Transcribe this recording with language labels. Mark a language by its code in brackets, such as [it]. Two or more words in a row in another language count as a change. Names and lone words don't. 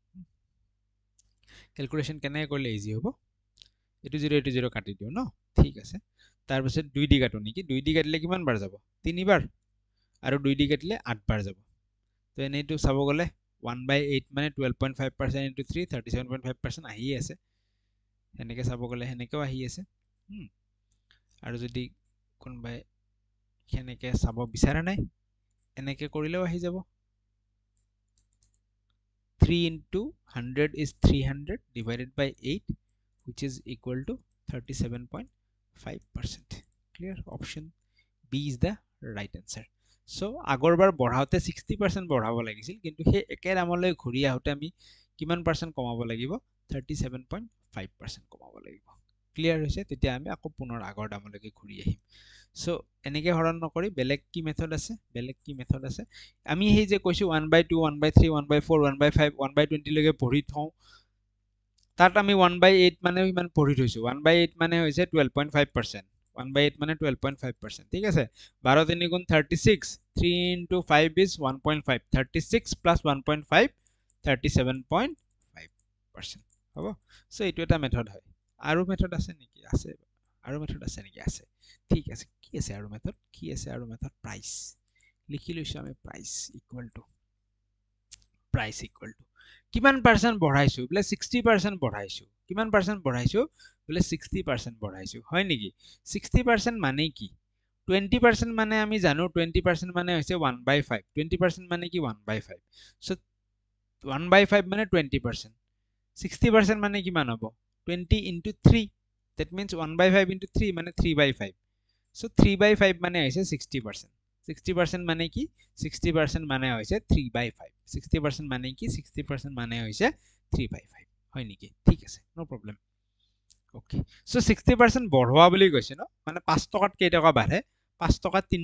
[as] ক্যালকুলেশন কেনে কৰিলে ইজি হ'ব এটো 0 কাটি দিও ন ঠিক আছে তাৰ পিছত 2 দি কাটো নেকি 2 দি কাটিলে কিমান বাৰ যাব 3 বাৰ আৰু 2 দি কাটিলে 8 বাৰ যাব তো এনেটো চাব গলে 1/8 মানে 12.5% into 3 37.5% আহি আছে এনেকে চাব গলে হেনেকেও আহি আছে আৰু যদি কোনবাই হেনেকে চাব বিচাৰা নাই এনেকে কৰিলেও আহি যাব [en] 3 into 100 is 300 divided by 8 which is equal to [as] 37.5% [en] clear option B is the right answer so [as] আগৰবাৰ বঢ়াওতে 60% বঢ়াব লাগিছিল কিন্তু হে একে দামলৈ ঘূৰি আহোতে আমি কিমান পাৰ্চেন্ট কমাব লাগিব 37.5% কমাব লাগিব ক্লিয়াৰ হৈছে তেতিয়া আমি আকৌ পুনৰ আগৰ দামলৈকে ঘূৰি আহিম সো এনেকে হৰণ নকৰি বেলেগ কি মেথড আছে আমি হেই যে কৈছো 1/2 1/3 1/4 1/5 1/20 লৈকে পঢ়ি থওঁ তাত আমি 1/8 মানে ইমান পঢ়ি থৈছো 1/8 মানে হৈছে 12.5% 1/8 মানে 12.5% ঠিক আছে 12 3 গুণ 36 [en] 3 into 5 is 1.5 36 plus 1.5 [as] 37.5% হ'ব সো এইটো এটা মেথড হয় আৰু মেথড আছে নেকি আছে আৰু মেথড আছে নেকি আছে ঠিক আছে কি আছে আৰু মেথড প্ৰাইস লিখি লৈছো আমি [en] price equal to [as] কিমান পাৰ্চেন্ট বঢ়াইছো বলে 60% বঢ়াইছো কিমান পাৰ্চেন্ট বঢ়াইছো বলে 60% বঢ়াইছো হয় নেকি 60% মানে কি 20% মানে আমি জানো 20% মানে হৈছে 1/5 20% মানে কি 1/5 সো 1/5 মানে 20% 60% মানে কিমান হ'ব [en] 20 into 3 that means 1/5 into 3 [as] মানে 3/5 so 3/5 মানে হৈছে 60% 60% মানে কি 60% মানে হৈছে 3/5 60% মানে কি 60% মানে হৈছে 3/5 হয় নেকি ঠিক আছে [en] no problem okay so [as] 60% বঢ়োৱা বুলি কৈছে ন মানে 5 টকাত কেই টকা বাঢ়ে 5 টকাত 3